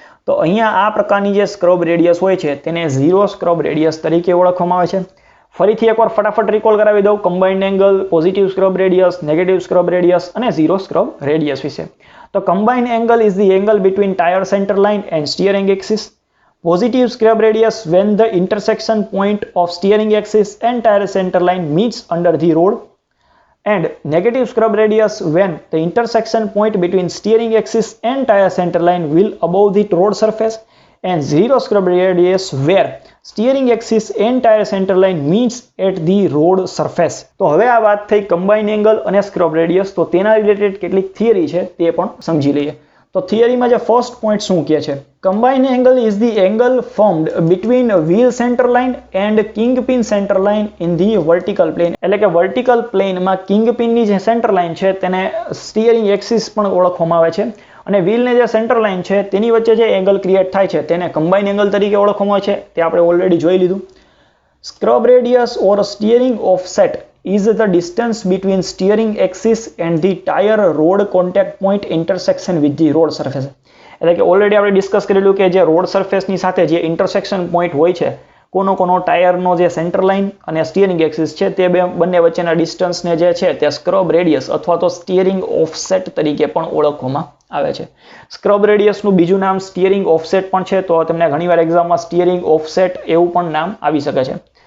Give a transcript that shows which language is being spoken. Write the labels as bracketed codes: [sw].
[gu] તો અહીંયા આ પ્રકારની જે સ્ક્રબ રેડિયસ હોય છે તેને ઝીરો સ્ક્રબ રેડિયસ તરીકે ઓળખવામાં આવે છે. ફરીથી એકવાર ફટાફટ રિકોલ કરાવી દઉં combined angle, positive scrub radius, negative scrub radius અને ઝીરો સ્ક્રબ રેડિયસ વિશે. [en] તો combined angle is the angle between tire center line and steering axis. Positive scrub radius when the intersection point of steering axis and tire center line meets under the road, and negative scrub radius when the intersection point between steering axis and tire center line will above the road surface, and zero scrub radius where steering axis and tire center line means at the road surface. [gu] તો હવે આ વાત થઈ combined angle અને scrub radius. તો તેના related કેટલીક theory છે તે પણ સમજી લઈએ. તો થિયરીમાં જે ફર્સ્ટ પોઈન્ટ શું કહે છે, [en] Combined angle is the angle formed between wheel center line and kingpin center line in the vertical plane. [gu] એટલે કે વર્ટિકલ પ્લેનમાં કિંગપિનની જે સેન્ટર લાઇન છે તેને સ્ટીયરિંગ એક્સિસ પણ ઓળખવામાં આવે છે, અને વ્હીલને જે સેન્ટર લાઇન છે તેની વચ્ચે જે એંગલ ક્રિએટ થાય છે તેને કમ્બાઇન્ડ એંગલ તરીકે ઓળખવામાં આવે છે. તે આપણે ઓલરેડી જોઈ લીધું. [en] Scrub radius or steering offset is the distance between steering axis and the tire road contact point intersection with the road surface. [gu] એટલે કે ઓલરેડી આપણે ડિસ્કસ કરેલું કે જે રોડ સરફેસની સાથે જે ઇન્ટરસેક્શન પોઈન્ટ હોય છે, કોનો ટાયરનો જે સેન્ટર લાઇન અને સ્ટીયરિંગ એક્સિસ છે તે બંને વચ્ચેના ડિસ્ટન્સને જે છે તે સ્ક્રબ રેડિયસ અથવા તો સ્ટીયરિંગ ઓફસેટ તરીકે પણ ઓળખવામાં આવે છે. સ્ક્રબ રેડિયસનું બીજું નામ સ્ટીયરિંગ ઓફસેટ પણ છે, તો તમને ઘણીવાર એક્ઝામમાં સ્ટીયરિંગ ઓફસેટ એવું પણ નામ આવી શકે છે.